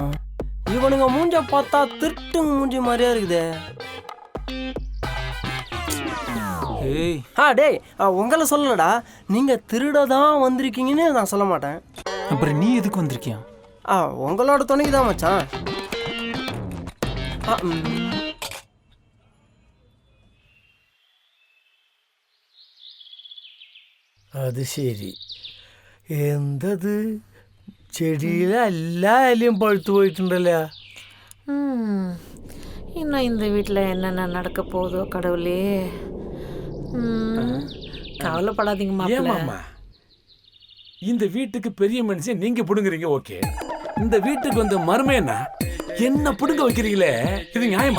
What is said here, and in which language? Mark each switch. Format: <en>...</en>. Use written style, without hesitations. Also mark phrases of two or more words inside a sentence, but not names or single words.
<ta>இவனுங்க மூஞ்ச பார்த்தா திருட்டுங்க மூஞ்சி மாதிரியா இருக்குதே. டேய், உங்களை சொல்லலடா, நீங்கள் திருட தான் வந்திருக்கீங்கன்னு நான் சொல்ல மாட்டேன். அப்புறம் நீ எதுக்கு வந்திருக்கியா? உங்களோட துணைக்கு தான் மச்சான்.</ta> <ml>അത് ശരി. എന്തത്? ചെടിയിലെ എല്ലാ ഇലയും പഴുത്തു പോയിട്ടുണ്ടല്ലോ.</ml> <ta>இன்னும் அப்புறம் இந்த வீட்டில் என்னென்ன நடக்க போதோ கடவுளே. கவலைப்படாதீங்க மாப்பிள்ள. ஏமாமா இந்த வீட்டுக்கு பெரிய மனுஷன் நீங்க புடுங்குறீங்க, ஓகே. இந்த வீட்டுக்கு வந்த மருமையனா என்ன புடுங்க வைக்கிறீங்களே, இது நியாயமா?</ta>